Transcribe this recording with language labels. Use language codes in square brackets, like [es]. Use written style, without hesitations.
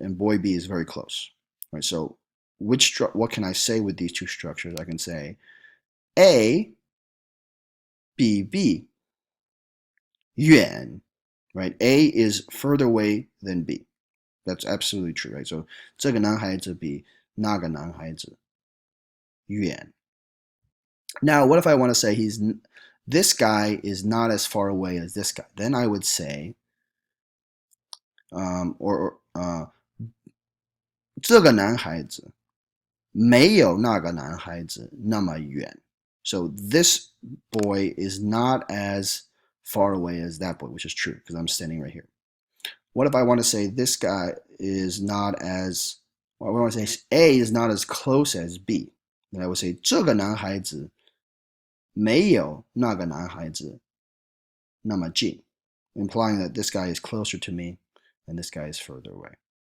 [en] And boy B is very close, right? So what can I say with these two structures? I can say A, B, B, 远, right? A is further away than B. That's absolutely true, right? [zh] So 这个男孩子比那个男孩子远。 [en] Now, what if I want to say this guy is not as far away as this guy? Then I would say, or [zh] 这个男孩子没有那个男孩子那么远。 [en] So this boy is not as far away as that boy, which is true because I'm standing right here. What if I want to say this guy is not as, well, I want to say A is not as close as B? Then I would say [zh] 这个男孩子没有那个男孩子那么近, [en] implying that this guy is closer to me and this guy is further away.